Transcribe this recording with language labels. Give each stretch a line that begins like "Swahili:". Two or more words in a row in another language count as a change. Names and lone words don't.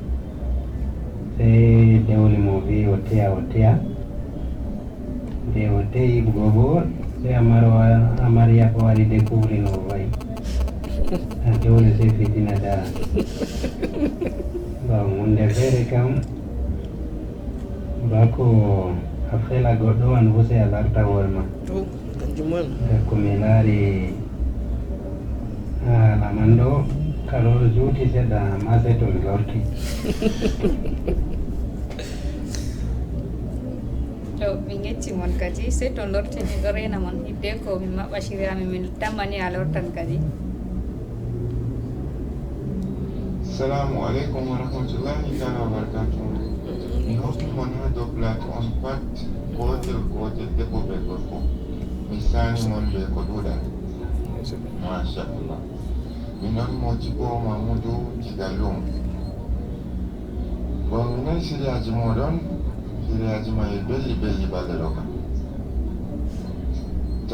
Fula: sey dewle mo wi o teya nde o teyi gobo sey amariya ko waɗi découvrir no wayi dewle sey fitina dara bon hunde feere kam bako a fela goɗɗo wan fo sey a larta hoore ma ko mi laari haala man ɗo kaɗo juuti seɗɗa ma sey to mi lorti to mi gettimon kadi sey to lortini ɗo rena mon hidde ko min maɓɓashirami min tammani a lortan kadi.
Arabic: السلام عليكم ورحمة الله تعالى وبركاته.
Fula: Mi hokki mon ha dow plateau on pat gotel debbo be gorko mi sani mon be ko ɗuɗa machallah mi non Modibo Mamoudou Digalum siriyaji moɗon siriyaji may belli belli balɗe ɗo kam to